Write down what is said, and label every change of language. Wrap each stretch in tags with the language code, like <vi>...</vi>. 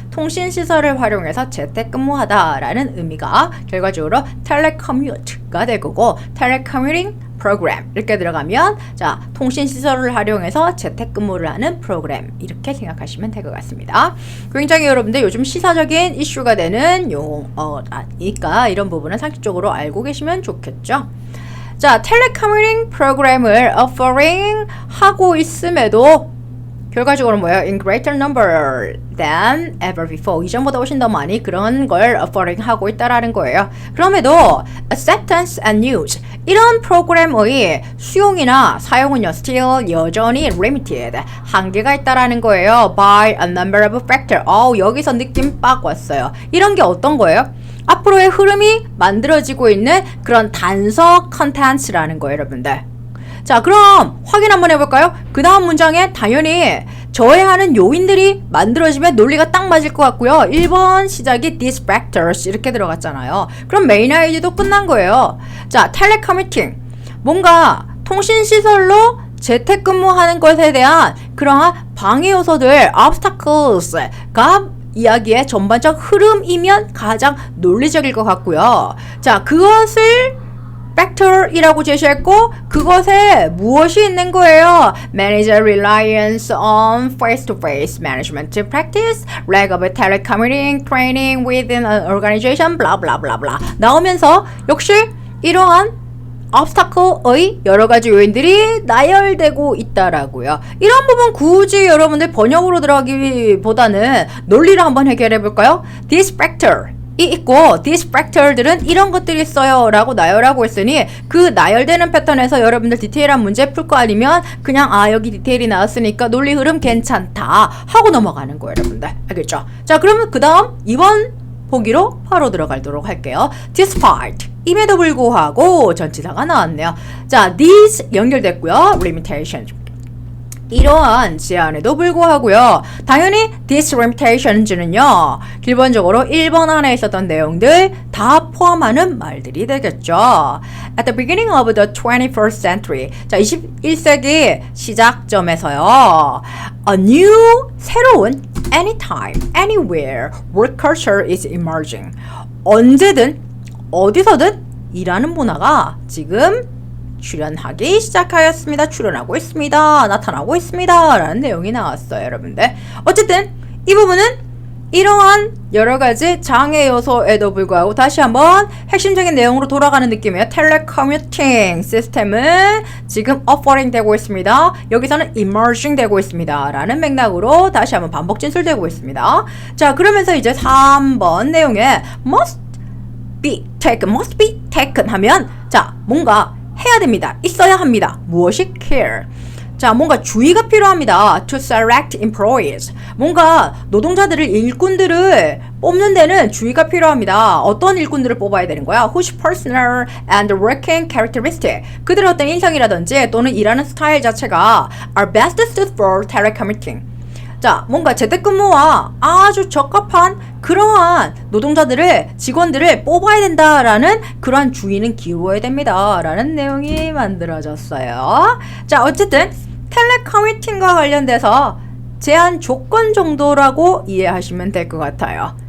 <ko>통신 시설을 활용해서 재택근무하다 라는 의미가 결과적으로 telecommute가 될 거고 telecommuting program 이렇게 들어가면 자, 통신 시설을 활용해서 재택근무를 하는 프로그램 이렇게 생각하시면 될 것 같습니다. 굉장히 여러분들 요즘 시사적인 이슈가 되는 용어니까 이런 부분은 상식적으로 알고 계시면 좋겠죠. 자, 텔레커뮤팅 프로그램을 offering 하고 있음에도 결과적으로 뭐예요?</ko> <en>In greater number than ever before.</en> <ko>이전보다 훨씬 더 많이 그런 걸 offering 하고 있다라는 거예요. 그럼에도</ko> <en>acceptance and use.</en> <ko>이런 프로그램의 수용이나 사용은요, still 여전히 limited. 한계가 있다라는 거예요.</ko> <en>By a number of factors.</en> <ko>여기서 느낌 빡 왔어요. 이런 게 어떤 거예요? 앞으로의 흐름이 만들어지고 있는 그런 단서 컨텐츠라는 거예요, 여러분들. 자, 그럼 확인 한번 해볼까요? 그 다음 문장에 당연히 저해하는 요인들이 만들어지면 논리가 딱 맞을 것 같고요. 1번 시작이 these factors 이렇게 들어갔잖아요. 그럼 메인 아이디도 끝난 거예요. 자, 텔레커뮤팅. 뭔가 통신시설로 재택근무하는 것에 대한 그러한 방해 요소들, obstacles가 이야기의 전반적 흐름이면 가장 논리적일 것 같고요. 자, 그것을 factor이라고 제시했고 그것에 무엇이 있는 거예요?</ko> <en>Manager reliance on face-to-face management practice, lack of telecommuting training within an organization, blah blah blah blah</en> <ko>나오면서 역시 이러한 obstacle의 여러 가지 요인들이 나열되고 있다라고요. 이런 부분 굳이 여러분들 번역으로 들어가기보다는 논리를 한번 해결해 볼까요? This factor 이 있고 these factor들은 이런 것들이 있어요 라고 나열하고 있으니 그 나열되는 패턴에서 여러분들 디테일한 문제 풀 거 아니면 그냥 여기 디테일이 나왔으니까 논리 흐름 괜찮다 하고 넘어가는 거예요, 여러분들. 알겠죠? 자, 그러면 그 다음 2번 보기로 바로 들어가도록 할게요. despite 임에도 불구하고 전치사가 나왔네요. 자, these 연결됐고요. limitation 이러한 제한에도 불구하고요. 당연히 this limitations는요. 기본적으로 1번 안에 있었던 내용들 다 포함하는 말들이 되겠죠.</ko> <en>At the beginning of the 21st century.</en> <ko>자, 21세기 시작점에서요.</ko> <en>A new, 새로운 anytime, anywhere work culture is emerging.</en> <ko>언제든, 어디서든 일하는 문화가 지금 출현하기 시작하였습니다. 출현하고 있습니다. 나타나고 있습니다. 라는 내용이 나왔어요, 여러분들. 어쨌든 이 부분은 이러한 여러 가지 장애 요소에도 불구하고 다시 한번 핵심적인 내용으로 돌아가는 느낌이에요. 텔레커뮤팅 시스템은 지금 offering 되고 있습니다. 여기서는 emerging 되고 있습니다. 라는 맥락으로 다시 한번 반복 진술되고 있습니다. 자, 그러면서 이제 3번 내용에 must be taken 하면 자, 뭔가 해야 됩니다. 있어야 합니다. 무엇이 care. 자, 뭔가 주의가 필요합니다.</ko> <en>To select employees.</en> <ko>뭔가 노동자들을, 일꾼들을 뽑는 데는 주의가 필요합니다. 어떤 일꾼들을 뽑아야 되는 거야?</ko> <en>Whose personal and working characteristic.</en> <ko>그들의 어떤 인성이라든지 또는 일하는 스타일 자체가</ko> <en>are best suited for telecommuting.</en> <ko>자, 뭔가 재택근무와 아주 적합한 그러한 노동자들을, 직원들을 뽑아야 된다라는 그러한 주의는 기울어야 됩니다. 라는 내용이 만들어졌어요. 자, 어쨌든 텔레커뮤팅과 관련돼서 제한 조건 정도라고 이해하시면 될 것 같아요.</ko>